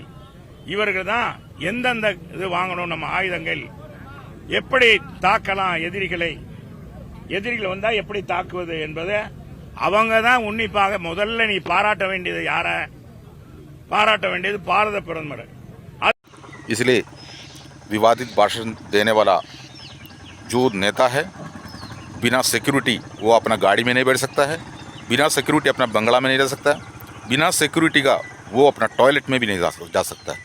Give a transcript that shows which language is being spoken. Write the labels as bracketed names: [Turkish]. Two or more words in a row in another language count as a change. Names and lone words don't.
[Tamil] இவர்கள் தான் எந்தெந்த இது வாங்கணும், நம்ம ஆயுதங்கள் எப்படி தாக்கலாம், எதிரிகள் வந்தா எப்படி தாக்குவது என்பதை அவங்க தான் உன்னிப்பாக. முதல்ல நீ பாராட்ட வேண்டியது யார? பாராட்ட வேண்டியது பாரத பிரதமர். [Hindi] इसलिए विवादित भाषण देने वाला जो नेता है, बिना सिक्योरिटी वो अपना गाड़ी में नहीं बैठ सकता है, बिना सिक्योरिटी अपना बंगला में नहीं रह सकता है, बिना सिक्योरिटी का वो अपना टॉयलेट में भी नहीं जा सकता है।